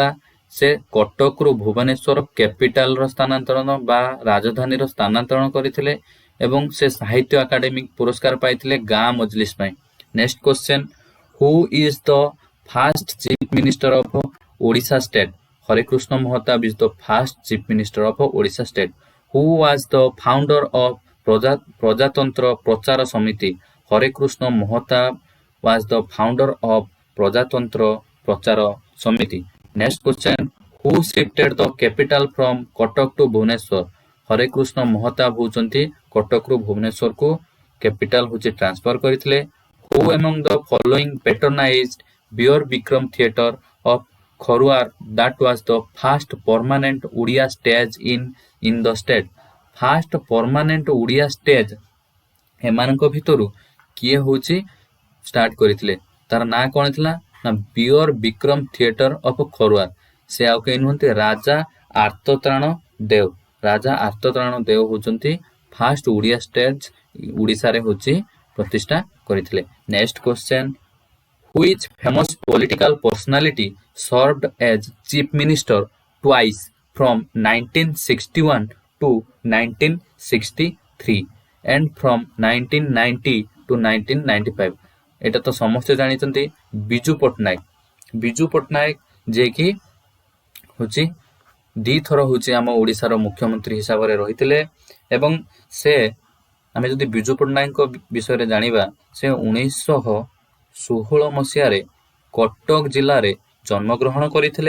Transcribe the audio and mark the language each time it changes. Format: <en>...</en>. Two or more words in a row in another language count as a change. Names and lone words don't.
<or>ସେ କଟକରୁ ଭୁବନେଶ୍ୱର କ୍ୟାପିଟାଲର ସ୍ଥାନାନ୍ତରଣ ବା ରାଜଧାନୀର ସ୍ଥାନାନ୍ତରଣ କରିଥିଲେ। ଏବଂ ସେ ସାହିତ୍ୟ ଆକାଡେମି ପୁରସ୍କାର ପାଇଥିଲେ ଗାଁ ମଜଲିସ୍ ପାଇଁ।</or> <en>next question, who is the first chief minister of Odisha state? ହରେକୃଷ୍ଣ ମହତାବ is the first chief minister of Odisha state. Who was the founder of ପ୍ରଜାତନ୍ତ୍ର ପ୍ରଚାର ସମିତି? ହରେକୃଷ୍ଣ ମହତାବ was the founder of ପ୍ରଜାତନ୍ତ୍ର ପ୍ରଚାର ସମିତି। next question, who shifted the capital from କଟକ to ଭୁବନେଶ୍ୱର?</en> <or>ହରେକୃଷ୍ଣ ମହତାବ ହେଉଛନ୍ତି କଟକରୁ ଭୁବନେଶ୍ୱରକୁ କ୍ୟାପିଟାଲ ହେଉଛି ଟ୍ରାନ୍ସଫର କରିଥିଲେ।</or> <en>Who among the following patronized Beer Bikram theatre of Kharuar that was the first permanent Odia stage in the state? First permanent Odia stage</en> <or>ଏମାନଙ୍କ ଭିତରୁ କିଏ ହେଉଛି ଷ୍ଟାର୍ଟ କରିଥିଲେ? ତାର ନାଁ କ'ଣ ଥିଲା? ନା ବିୟର ବିକ୍ରମ ଥିଏଟର ଅଫ୍ ଖରୁଆର। ସେ ଆଉ କେହି ନୁହନ୍ତି, ରାଜା ଆର୍ତ୍ତତ୍ରାଣ ଦେବ। ରାଜା ଆର୍ତ୍ତତ୍ରାଣ ଦେବ ହେଉଛନ୍ତି</or> <en>first Odia stage</en> <or>ଓଡ଼ିଶାରେ ହେଉଛି ପ୍ରତିଷ୍ଠା କରିଥିଲେ।</or> <en>next question, which famous political personality served as chief minister twice from 1961 to 1963 and from 1990 to 1995?</en> <or>এটা ତ ସମସ୍ତେ ଜାଣିଛନ୍ତି, ବିଜୁ ପଟ୍ଟନାୟକ। ବିଜୁ ପଟ୍ଟନାୟକ ଯିଏକି ହେଉଛି ଦୁଇଥର ହେଉଛି ଆମ ଓଡ଼ିଶାର ମୁଖ୍ୟମନ୍ତ୍ରୀ ହିସାବରେ ରହିଥିଲେ। ଏବଂ ସେ ଆମେ ଯଦି ବିଜୁ ପଟ୍ଟନାୟକଙ୍କ ବିଷୟରେ ଜାଣିବା, ସେ 1916 ମସିହାରେ କଟକ ଜିଲ୍ଲାରେ ଜନ୍ମଗ୍ରହଣ କରିଥିଲେ।</or>